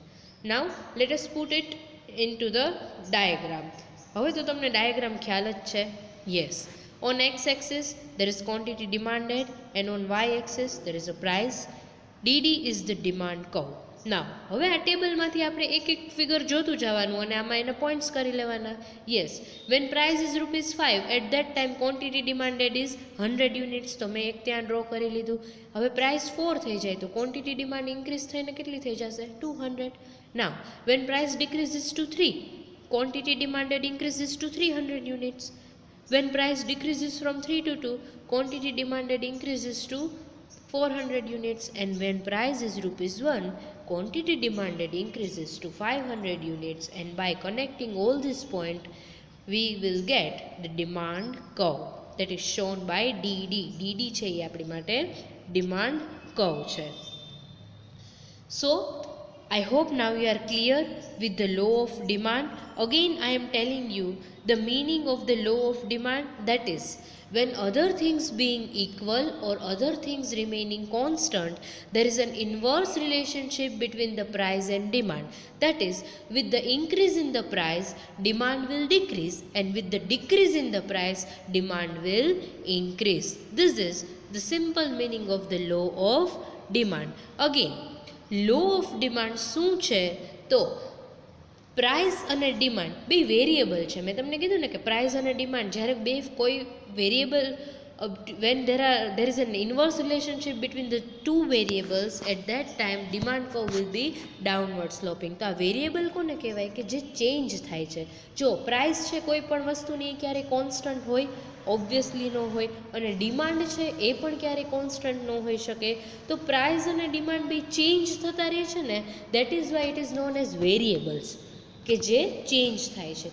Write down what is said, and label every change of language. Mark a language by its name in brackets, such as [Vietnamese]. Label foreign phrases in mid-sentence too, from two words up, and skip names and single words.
[English] Now let us put it into the diagram. [Gujarati] હવે તો તમને ડાયાગ્રામ ખ્યાલ જ છે. [English] યસ, on x-axis there is quantity demanded and on y-axis there is a price. DD is the demand curve. [Gujarati] Now હવે આ ટેબલમાંથી આપણે એક એક ફિગર જોતું જવાનું અને આમાં એને પોઈન્ટ્સ કરી લેવાના. [English] યસ, when price is ₹5, at that time quantity demanded is 100 units, [Gujarati] તો મેં એક ત્યાં ડ્રો કરી લીધું. હવે પ્રાઇસ 4 થઈ જાય તો [English] quantity demand [Gujarati] ઇન્ક્રીઝ થઈને કેટલી થઈ જશે? 200. [English] Now when price decreases to 3, quantity demanded increases to 300 units. When price decreases from 3 to 2, quantity demanded increases to 400 units, and when price is ₹1, quantity demanded increases to 500 units, and by connecting all these points we will get the demand curve that is shown by DD. [Gujarati] DD છે એ આપણી માટે demand કર્વ છે. [English] So I hope now you are clear with the law of demand. Again I am telling you the meaning of the law of demand, that is, when other things being equal or other things remaining constant, there is an inverse relationship between the price and demand. That is, with the increase in the price, demand will decrease, and with the decrease in the price, demand will increase. This is the simple meaning of the law of demand. Again, law of demand [Gujarati] શું છે? તો પ્રાઇસ અને ડિમાન્ડ બે વેરિયેબલ છે. મેં તમને કીધું ને કે પ્રાઇસ અને ડિમાન્ડ જ્યારે બે કોઈ વેરિયેબલ [English] when there is an inverse relationship between the two variables, at that time demand curve will be downward sloping. [Gujarati] તો આ વેરિયેબલ કોને કહેવાય? કે જે ચેન્જ થાય છે. જો પ્રાઇસ છે કોઈ પણ વસ્તુની ક્યારે કોન્સ્ટન્ટ હોય? ઓબ્વિયસલી ન હોય. અને ડિમાન્ડ છે એ પણ ક્યારે કોન્સ્ટન્ટ ન હોઈ શકે. તો પ્રાઇસ અને ડિમાન્ડ બી ચેન્જ થતા રહે છે ને, [English] that is why it is known as variables, [Gujarati] કે જે ચેન્જ થાય છે.